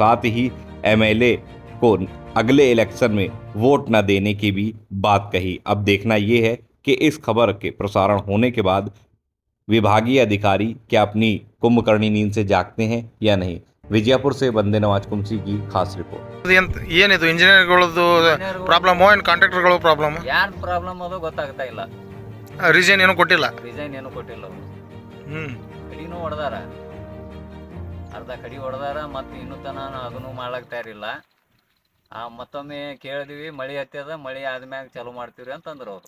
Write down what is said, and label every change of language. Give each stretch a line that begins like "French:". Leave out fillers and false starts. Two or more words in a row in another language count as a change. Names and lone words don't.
Hindi: साथ ही एमएलए को अगले इलेक्शन में वोट न देने की भी बात कही। अब देखना ये है कि इस खबर के प्रसारण होने के बाद विभागीय अधिकारी क्या अपनी कुंभकर्णी नींद से जागते हैं या नहीं। विजयपुर से बंदे नवाज कुमसी की खास रिपोर्ट।
Kannada: ಏನಿದು ಇಂಜಿನಿಯರ್ಗಳದ್ದು ಪ್ರಾಬ್ಲಮ್ ಏನು ಕಾಂಟ್ರಾಕ್ಟರ್ಗಳ ಪ್ರಾಬ್ಲಮ್ ಯಾರ್ ಪ್ರಾಬ್ಲಮ್ ಅದು ಗೊತ್ತಾಗ್ತಾ ಇಲ್ಲ. ರೀಸನ್ ಏನು ಕೊಟ್ಟಿಲ್ಲ. ಕಡಿನೂ ಹೊಡೆದಾರ, ಅರ್ಧ ಕಡಿ ಹೊಡೆದಾರ, ಮತ್ತೆ ಇನ್ನೂ ತನ ಅದನ್ನು ಮಾಡ್ಲಕ್ ತಯಾರಿಲ್ಲ. ಮತ್ತೊಮ್ಮೆ ಕೇಳಿದ್ವಿ ಮಳಿ ಹತ್ತದ, ಮಳಿ ಆದ್ಮ್ಯಾಗ ಚಾಲು ಮಾಡ್ತೀವ್ರಿ ಅಂತಂದ್ರು ಅವರು.